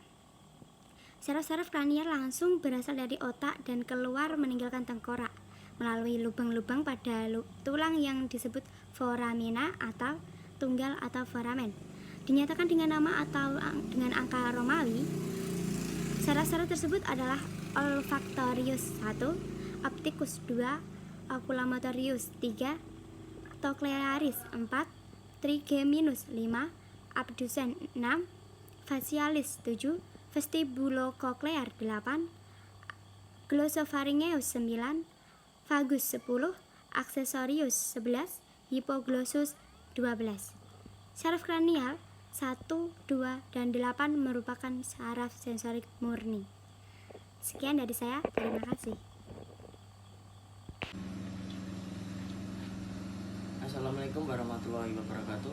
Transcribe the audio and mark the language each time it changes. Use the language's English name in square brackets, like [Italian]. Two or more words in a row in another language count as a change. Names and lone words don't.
[Indonesian] Syaraf-syaraf kranial langsung berasal dari otak dan keluar meninggalkan tengkorak melalui lubang-lubang pada tulang yang disebut foramina atau tunggal atau foramen. Dinyatakan dengan nama atau dengan angka Romawi. Syaraf-syaraf tersebut adalah olfactorius 1, opticus 2, oculomotorius 3, trochlearis 4, trigeminus 5, abducens 6, facialis 7, vestibulococlear 8, glossopharyngeus 9, vagus 10, accessorius 11, hypoglossus 12. Syaraf kranial 1, 2, dan 8 merupakan syaraf sensorik murni. Sekian dari saya, terima kasih. [Arabic] السلام عليكم ورحمة الله وبركاته.